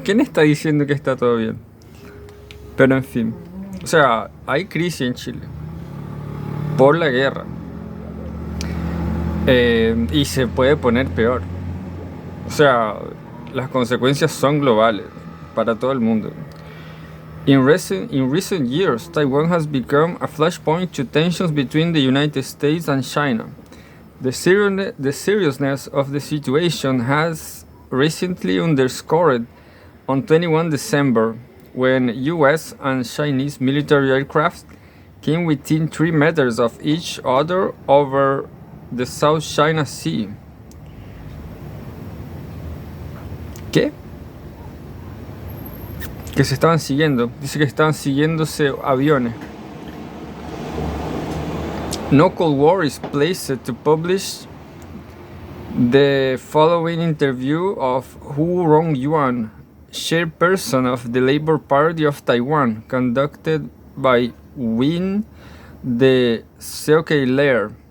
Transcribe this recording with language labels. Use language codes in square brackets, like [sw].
[es] ¿Quién está diciendo que está todo bien? Pero en fin, o sea, hay crisis en Chile por la guerra, y se puede poner peor. O sea, las consecuencias son globales para todo el mundo. [en] In recent years, Taiwan has become a flashpoint to tensions between the United States and China. The seriousness of the situation has recently underscored on 21 December, when U.S. and Chinese military aircraft came within 3 meters of each other over the South China Sea. [es] ¿Qué? Que se estaban siguiendo. Dice que estaban siguiéndose aviones. [en] No Cold War is pleased to publish the following interview of Hu Rongyuan, chairperson of the Labor Party of Taiwan, conducted by Win the Seokei-Lair.